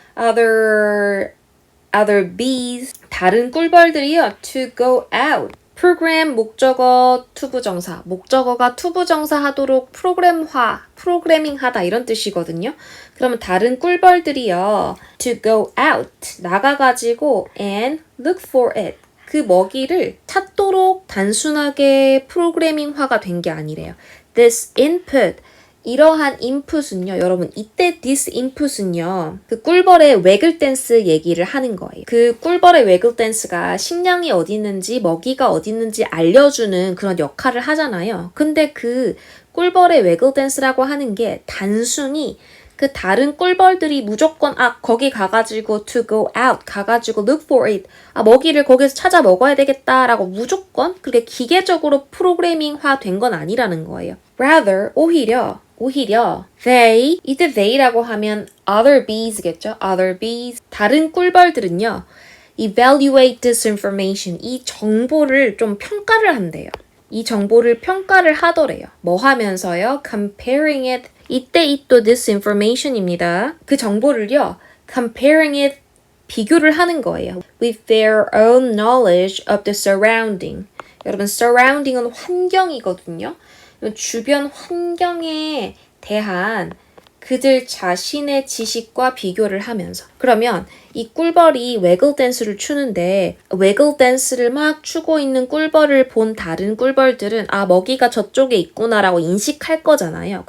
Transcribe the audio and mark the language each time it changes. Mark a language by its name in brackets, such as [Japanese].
[English] Other bees, [Korean] 다른 꿀벌들이요. [English] to go out. [Korean] 프로그램 목적어 투부정사, 목적어가 투부정사 하도록 프로그래밍 하다 이런 뜻이거든요. 그러면 다른 꿀벌들이요. [English] to go out, [Korean] 나가가지고 [English] and look for it. [Korean] 그 먹이를 찾도록 단순하게 프로그래밍화가 된 게 아니래요. [English] This input, [Korean] 이러한 인풋은요, 여러분, 이때 [English] this input [Korean] 은요, 그 꿀벌의 waggle dance 얘기를 하는 거예요. 그 꿀벌의 waggle dance가 식량이 어디 있는지, 먹이가 어디 있는지 알려주는 그런 역할을 하잖아요. 근데 그 꿀벌의 waggle dance라고 하는 게 단순히 그 다른 꿀벌들이 무조건 거기 가가지고 [English] to go out [Korean] 가가지고 [English] look for it [Korean] 먹이를 거기서 찾아 먹어야 되겠다라고 무조건 그렇게 기계적으로 프로그래밍화 된 건 아니라는 거예요. [English] Rather [Korean] 오히려 they, 이때 they라고 하면 [English] other bees [Korean] 겠죠? [English] other bees. [Korean] 다른 꿀벌들은요. [English] evaluate this information. [Korean] 이 정보를 좀 평가를 한대요. 이 정보를 평가를 하더래요. 뭐 하면서요? [English] comparing it. [Korean] 이때 이 또 [English] this information [Korean] 입니다. 그 정보를요. [English] comparing it. [Korean] 비교를 하는 거예요. [English] with their own knowledge of the surrounding. [Korean] 여러분, surrounding은 환경이거든요. 주변 환경에 대한 그들 자신의 지식과 비교를 하면서 그러면 이 꿀벌이 waggle dance를 추는데 waggle dance를 막 추고 있는 꿀벌을 본 다른 꿀벌들은 먹이가 저쪽에 있구나라고 인식할 거잖아요.